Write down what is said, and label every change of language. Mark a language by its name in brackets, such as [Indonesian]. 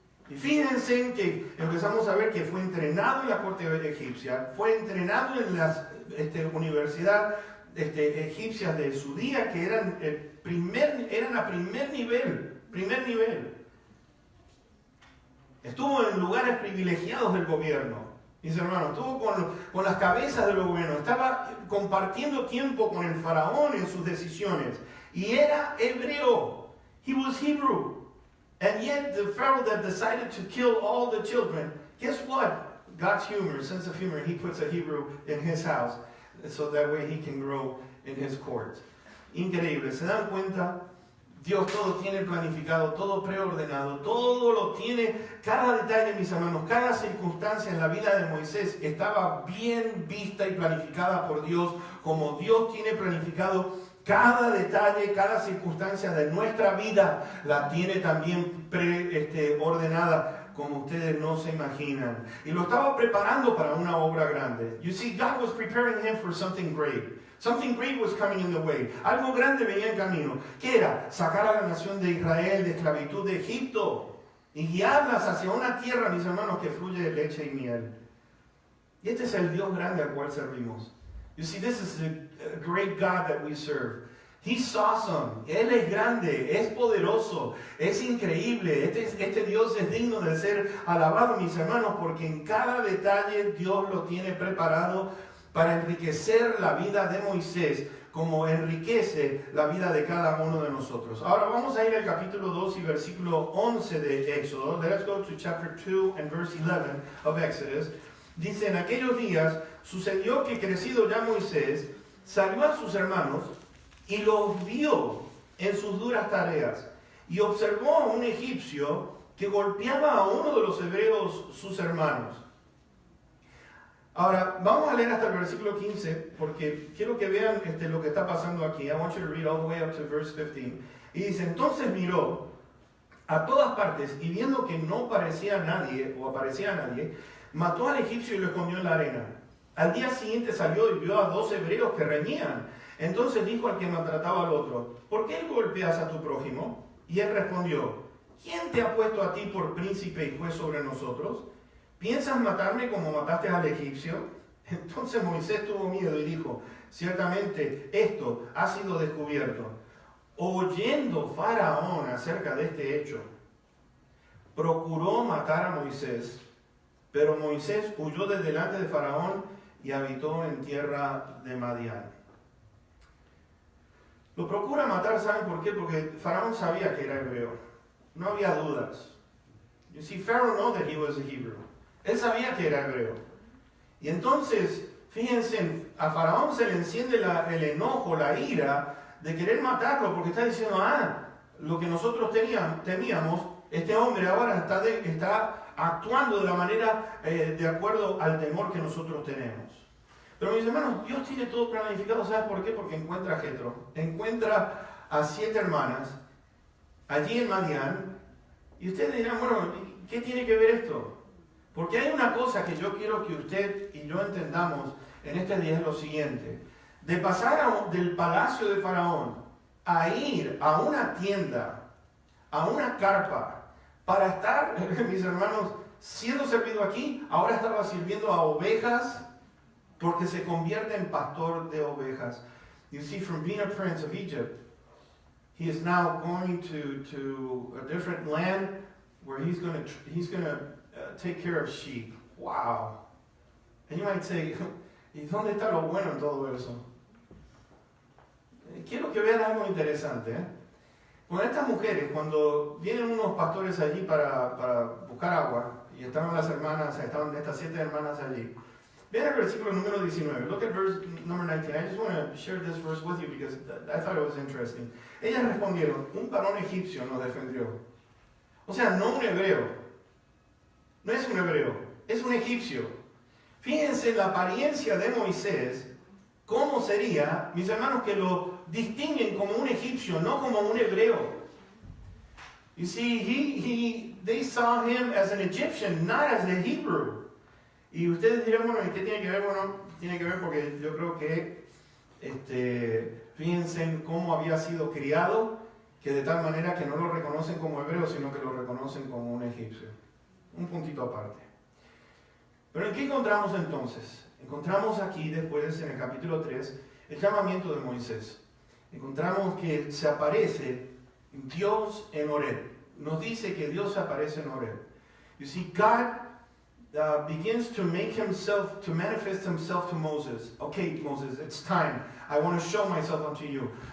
[Spanish] Y fíjense que empezamos a ver que fue entrenado en la corte egipcia, fue entrenado en las universidades egipcias de su día, que eran a primer nivel. Estuvo en lugares privilegiados del gobierno, mis hermanos, estuvo con las cabezas del gobierno, estaba compartiendo tiempo con el faraón en sus decisiones, y era hebreo. [English] He was Hebrew. And yet the Pharaoh that decided to kill all the children, guess what? God's humor, sense of humor, he puts a Hebrew in his house, so that way he can grow in his court. [Spanish] Increíble, ¿se dan cuenta? Dios todo tiene planificado, todo preordenado, todo lo tiene, cada detalle, mis hermanos, cada circunstancia en la vida de Moisés estaba bien vista y planificada por Dios, como Dios tiene planificado cada detalle, cada circunstancia de nuestra vida, la tiene también ordenada, como ustedes no se imaginan. Y lo estaba preparando para una obra grande. [English] You see, God was preparing him for something great. Something great was coming in the way. [Spanish] Algo grande venía en camino. ¿Qué era? Sacar a la nación de Israel de esclavitud de Egipto y guiarlas hacia una tierra, mis hermanos, que fluye de leche y miel. Y este es el Dios grande al cual servimos. [English] You see, this is the great God that we serve. He's awesome. [Spanish] Él es grande, es poderoso, es increíble. Este Dios es digno de ser alabado, mis hermanos, porque en cada detalle Dios lo tiene preparado para enriquecer la vida de Moisés, como enriquece la vida de cada uno de nosotros. Ahora vamos a ir al capítulo 2 y versículo 11 de Éxodo. [English] Let's go to chapter 2 and verse 11 of Exodus. [Spanish] Dice, en aquellos días sucedió que crecido ya Moisés, salió a sus hermanos y los vio en sus duras tareas, y observó a un egipcio que golpeaba a uno de los hebreos, sus hermanos. Ahora, vamos a leer hasta el versículo 15, porque quiero que vean lo que está pasando aquí. [English] I want you to read all the way up to verse 15. [Spanish] Y dice, entonces miró a todas partes, y viendo que no aparecía nadie, mató al egipcio y lo escondió en la arena. Al día siguiente salió y vio a 2 hebreos que reñían. Entonces dijo al que maltrataba al otro, ¿por qué golpeas a tu prójimo? Y él respondió, ¿quién te ha puesto a ti por príncipe y juez sobre nosotros? ¿Piensas matarme como mataste al egipcio? Entonces Moisés tuvo miedo y dijo, ciertamente esto ha sido descubierto. Oyendo Faraón acerca de este hecho, procuró matar a Moisés, pero Moisés huyó de delante de Faraón y habitó en tierra de Madián. Lo procura matar, ¿saben por qué? Porque Faraón sabía que era hebreo. No había dudas. [English] You see, Pharaoh knew that he was a Hebrew. [Spanish] Él sabía que era hebreo. Y entonces, fíjense, a Faraón se le enciende el enojo, la ira de querer matarlo, porque está diciendo, lo que nosotros temíamos, este hombre ahora está actuando de la manera de acuerdo al temor que nosotros tenemos. Pero mis hermanos, Dios tiene todo planificado. ¿Sabes por qué? Porque encuentra a Jetro, encuentra a 7 hermanas allí en Madián. Y ustedes dirán, bueno, ¿qué tiene que ver esto? Porque hay una cosa que yo quiero que usted y yo entendamos en este día, es lo siguiente. De pasar del palacio de Faraón a ir a una tienda, a una carpa, para estar, mis hermanos, siendo servido aquí, ahora estaba sirviendo a ovejas, porque se convierte en pastor de ovejas. [English] You see, from being a prince of Egypt, he is now going to a different land where he's going to take care of sheep. Wow. And you might say, [Spanish] ¿y dónde está lo bueno en todo eso? Quiero que vean algo interesante. Con estas mujeres, cuando vienen unos pastores allí para buscar agua, y estaban estas 7 hermanas allí, vean el versículo número 19. [English] Look at verse number 19. I just want to share this verse with you because I thought it was interesting. [Spanish] Ellas respondieron, un varón egipcio nos defendió. O sea, no un hebreo. No es un hebreo, es un egipcio. Fíjense la apariencia de Moisés, cómo sería, mis hermanos, que lo distinguen como un egipcio, no como un hebreo. [English] You see, they saw him as an Egyptian, not as a Hebrew. [Spanish] Y ustedes dirán, bueno, ¿y qué tiene que ver? Bueno, tiene que ver porque yo creo que, fíjense en cómo había sido criado, que de tal manera que no lo reconocen como hebreo, sino que lo reconocen como un egipcio. Un puntito aparte. Pero ¿en qué encontramos entonces? Encontramos aquí después, en el capítulo 3, el llamamiento de Moisés. Encontramos que se aparece Dios en Horeb. Nos dice que Dios se aparece en Horeb. [English] You see, God begins to manifest himself to Moses. Okay, Moses, it's time. I want to show myself unto you.